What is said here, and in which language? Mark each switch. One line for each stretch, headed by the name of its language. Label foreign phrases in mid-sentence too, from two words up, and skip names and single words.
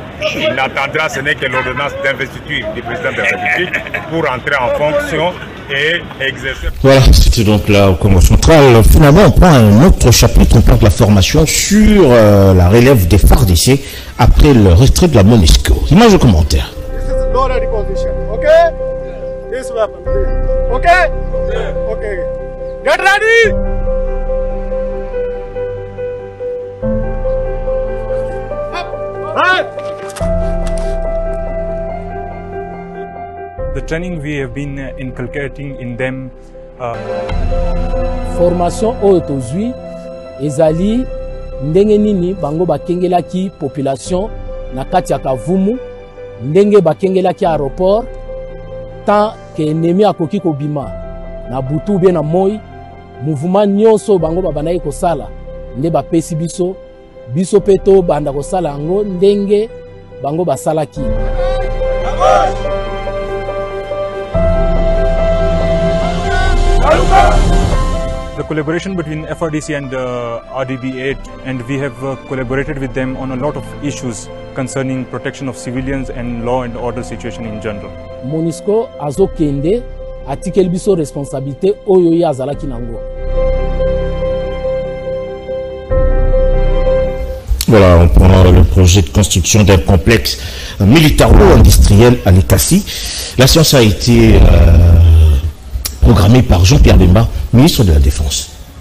French: Il n'attendra, ce n'est que l'ordonnance d'investiture du président de la République pour entrer en fonction et exercer... Voilà, c'était donc là au Congo central. Finalement, on prend un autre chapitre, on parle de la formation sur la relève des FARDC après le retrait de la MONUSCO. Image de commentaire.
English: Get ready! The training we have been inculcating in them.
Lingala: Formation oyo tozwi ezali ndenge nini bango bakengelaki population na kati ya Kavumu, ndenge bakengelaki aéroport
French: tant que ennemi
Lingala: akoki kobima na butu bien na moi mouvement nyonso bango babandaki kosala nde bapesi biso biso peto banda kosala yango ndenge bango basalaki.
English: The collaboration between FRDC and RDB8, and we have collaborated with them on a lot of issues concerning protection of civilians and law and order situation in general.
Lingala: MONUSCO azokende atikeli biso responsabilité oyo ya azalaki nango.
French: Voilà, on prend le projet de construction d'un complexe militaro-industriel à Likasi. La séance a été programmée par Jean-Pierre Bemba, ministre de la Défense.